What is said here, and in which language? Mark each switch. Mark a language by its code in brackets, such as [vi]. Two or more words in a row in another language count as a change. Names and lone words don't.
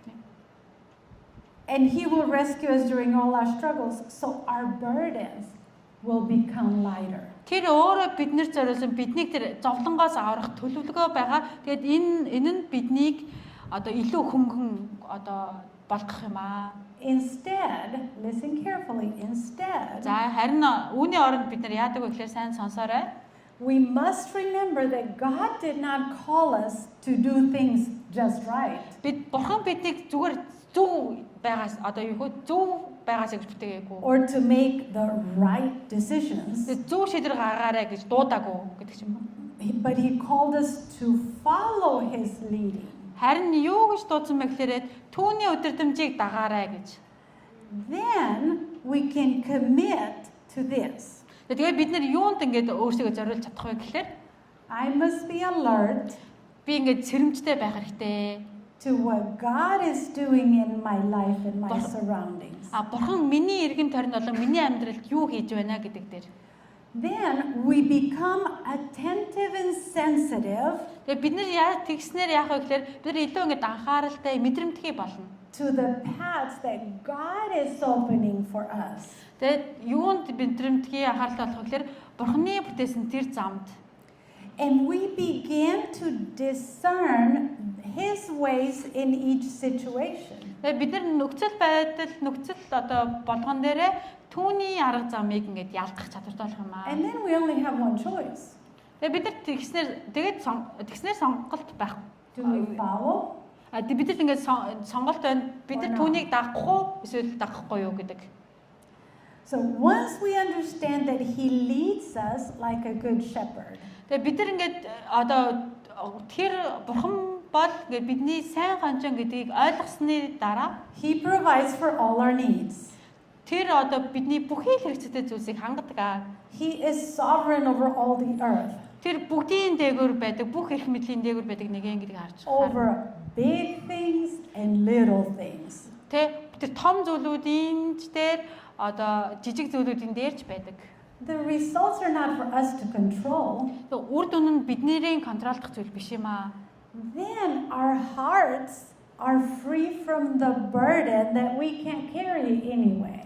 [en] And He will rescue us during all our struggles, so our burdens will become lighter. [mn] Тэр өөрөө биднэрт зориулсан биднийг тэр зовлонгоос аврах төлөвлөгөө байгаа. Тэгээд энэ нь биднийг одоо илүү хөнгөн одоо болгох юм аа. [en] Instead, listen carefully. Instead, [mn] За харин үүний оронд бид нар яадаг вэ гэхээр сайн сонсоорой. [en] we must remember that God did not call us to do things just right. [mn] Бид Бурхан биднийг зүгээр зөв байгаас одоо юу хөө зөв байгаас гэж бүтээгээгүй. [en] Or to make the right decisions. [mn] Зөв шийдвэр гаргаарай гэж дуудаагүй гэдэг ч юм уу. [en] But He called us to follow His leading. [mn] Харин юу гэж дуудсан бэ гэхээр түүний өдөртөмжийг дагаарай гэж. [en] Then we can commit to this. [mn] Тэгээд бид нар юунд ингээд өөрсдөө зориулж чадах вэ гэхээр [en] I must be alert [mn] би ингээд сэрэмжтэй байх хэрэгтэй. [en] to what God is doing in my life and my surroundings. [mn] Бурхан миний эргэм тойронд болон миний амьдралд юу хийж байна гэдэг дээр. [en] Then we become attentive and sensitive [mn] Тэгээд бид нар яа тэгснээр яах вэ гэхээр бид нар илүү ингээд анхааралтай мэдрэмтгий болно. [en] to the paths that God is opening for us. [mn] Тэгээд юунд мэдрэмтгий анхааралтай болох вэ гэхээр Бурханы бүтээсэн тэр замд. [en] And we begin to discern His ways in each situation. [mn] Тэгээд бид нар нөхцөл одоо болгон дээрээ түүний арга замыг ингээд ялдах чадвартай болох юм аа. [en] And then we only have one choice. [mn] Тэгээд бид нар тэгснээр сонголт байх. [en] Do we follow? [mn] Бид нар ингээд сонголт байна. Бид нар түүнийг дагах уу эсвэл дагахгүй юу гэдэг. [en] So once we understand that He leads us like a good shepherd, [mn] Тэгээд бид нар ингээд одоо тэр Бурхан бол ингээд бидний сайн хонжон гэдгийг ойлгосны дараа [en] He provides for all our needs. [mn] тэр одоо бидний бүхий л хэрэгцээтэй зүйлсийг хангадаг аа. [en] He is sovereign over all the earth, [mn] Тэр бүгдийн дээгүүр байдаг, бүх эрх мэдлийн дээгүүр байдаг нэгэн гэдгийг харж байна. [en] over big things and little things. [mn] Тэр том зүйлүүдийн дээр одоо жижиг зүйлүүдийн дээрч байдаг. [en] The results are not for us to control. [mn] Үр дүн нь бидний контролдох зүйл биш юм аа. [en] Then our hearts are free from the burden that we can't carry anyway.